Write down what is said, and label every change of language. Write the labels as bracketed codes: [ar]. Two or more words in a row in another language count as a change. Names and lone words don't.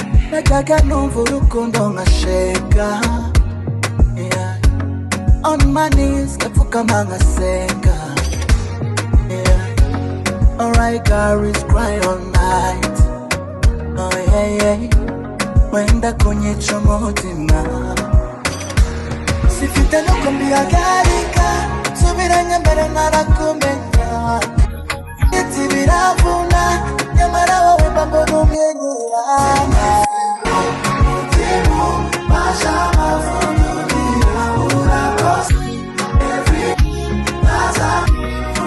[rw] Najyaga numva urukundo nkashega. [en] Yeah. On my knees, [rw] ngapfukama ngasenga. [en] Yeah. All I got is cry all night. Oh, yeah, yeah. [rw] Wenda kunyica umutima. Sifite n'uko mbihagarika, nsubiranye mbere ntarakumenya. Ndetse biravuna, nyamara wowe mba mbona umwenyura. Umutima ubasha amavunja, urakoze. [en] Every night